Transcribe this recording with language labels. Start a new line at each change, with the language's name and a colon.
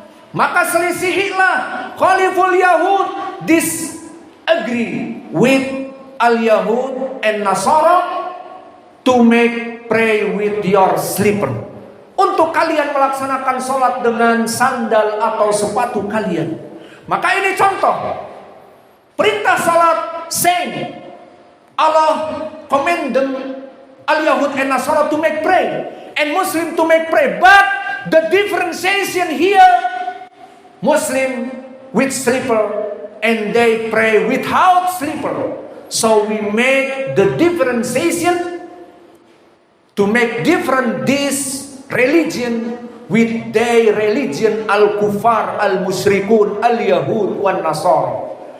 Indonesian: Maka selisihilah
Arabic: khaliful Yahud
English: disagree with al-Yahud and Nasara to make pray with your slipper.
Indonesian: Untuk kalian melaksanakan sholat dengan sandal atau sepatu kalian. Maka ini contoh perintah salat same.
English: Allah command them al-Yahud and Nasara to make pray and Muslim to make pray. But the differentiation here, Muslim with slipper and they pray without slipper. So we make the differentiation to make different this religion with their religion al-kufar, al-musyrikun, al-yahud, wan nasara.